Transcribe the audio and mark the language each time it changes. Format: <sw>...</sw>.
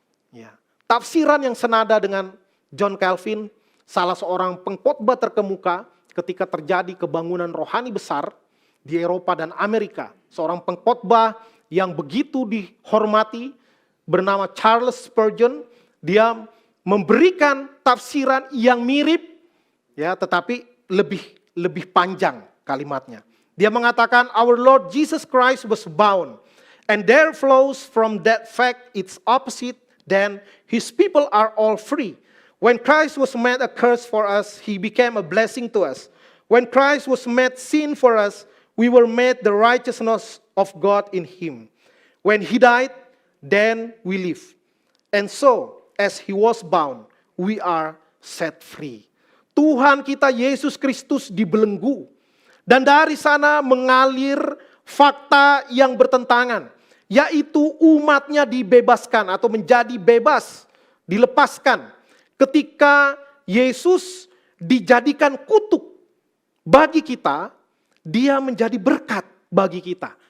<id>Ya. Tafsiran yang senada dengan John Calvin, salah seorang pengkhotbah terkemuka ketika terjadi kebangunan rohani besar di Eropa dan Amerika. Seorang pengkhotbah yang begitu dihormati bernama Charles Spurgeon. Dia memberikan tafsiran yang mirip, ya, tetapi lebih panjang kalimatnya. Dia mengatakan,</id> <en>our Lord Jesus Christ was bound, and there flows from that fact its opposite, then his people are all free. When Christ was made a curse for us, he became a blessing to us. When Christ was made sin for us, we were made the righteousness of God in him. When he died, then we live. And so, as he was bound, we are set free.</en> <id>Tuhan kita Yesus Kristus dibelenggu. Dan dari sana mengalir fakta yang bertentangan. Yaitu umatnya dibebaskan atau menjadi bebas, dilepaskan. Ketika Yesus dijadikan kutuk bagi kita, dia menjadi berkat bagi kita.</id>